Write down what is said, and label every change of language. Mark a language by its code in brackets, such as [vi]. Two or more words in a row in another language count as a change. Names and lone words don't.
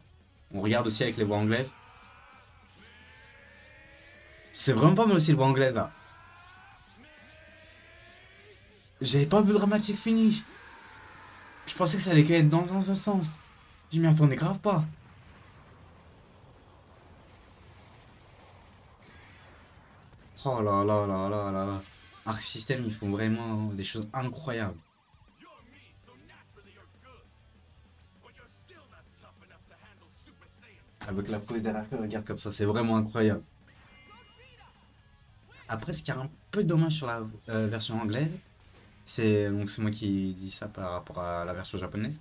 [fr] On regarde aussi avec les voix anglaises. C'est vraiment pas mal aussi les voix anglaises là. J'avais pas vu dramatique finish. Je pensais que ça allait être dans un seul sens. Je m'y attendais grave pas. Oh là là là là là là. Arc System, ils font vraiment des choses incroyables. Avec la pose derrière, regarde comme ça, c'est vraiment incroyable. Après, ce qui est un peu dommage sur la version anglaise, c'est moi qui dis ça par rapport à la version japonaise.